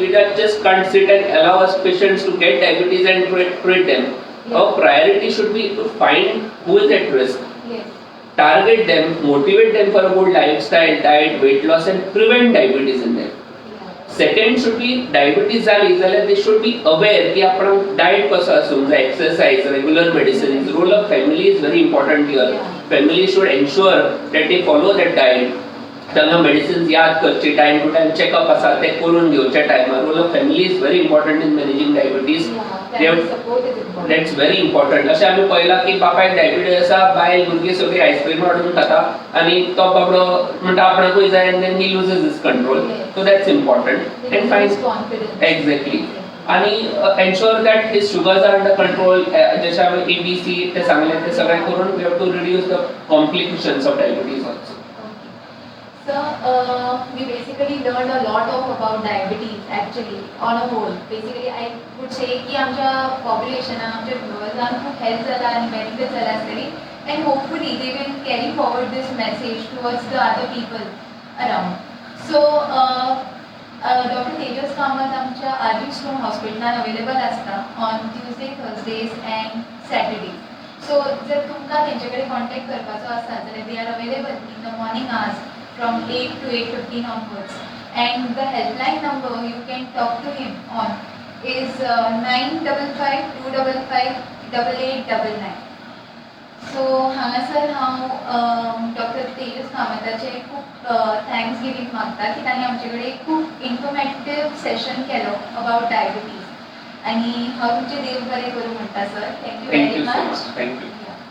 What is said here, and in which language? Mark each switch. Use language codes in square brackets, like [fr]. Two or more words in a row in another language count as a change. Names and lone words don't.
[en] We just can't sit and allow us patients to get diabetes and treat them. Our priority should be to find who is at risk, target them, motivate them for a good lifestyle, diet, weight loss, and prevent diabetes in them. Second should be diabetes [kok] झाली जाल्यार [en] they should be aware [kok] की आपण [en] diet [kok] कसो आसूंक जाय, [en] exercise, regular medicines. Role of family is very important here. Family should ensure that they follow that diet. [kok] त्यांना मेडिसिन्स याद करची, [en] time to time checkup [kok] आसा ते करून घेवचे टायमार. [en] Role of family is very important in managing diabetes. That's very important. [kok] अशें आमी पळयलां की बापायक डायबिटीज आसा, बायल भुरगीं सगळीं आयस्क्रीम हाडून खाता आनी तो बाबडो म्हणटा आपणाकूय जाय [en] and then he loses his control. So that's important and fine exactly. आणि ensure that his sugars are under control. [kok] जशें आमी ABC ते सांगलें ते सगळें करून [en] we have to reduce the complications of diabetes also. So, we basically learned a lot about diabetes actually on a whole. Basically, I would say [kok] की आमच्या population, आमच्या viewers खूप हेल्प जाला आणि benefits जाला आसतली. [en] and hopefully they will carry forward this message towards the other people around. [kok] So Dr. Tejas Kamath आमच्या RG Stone हॉस्पिटलान अवेलेबल आसता [en] on Tuesday Thursdays and Saturday. [kok] सो जर तुमकां तेंचे कडेन कॉन्टॅक्ट करपाचो आसा जाल्यार [en] they are available in the morning hours from 8 to 8:15 onwards. And the helpline number you can talk to him on is 955 255 8899. [kok] सो हांगासर हांव डॉक्टर तेजस कामताचे खूब [en] thanks giving [kok] मागता की तांणी आमचे कडेन खूब इन्फॉर्मेटिव्ह सेशन केलो [en] about diabetes [kok] आनी हांव तुमचें देव बरें करूं म्हणटा सर. [en] थँक्यू Thank वेरी you so मच. much. Thank you.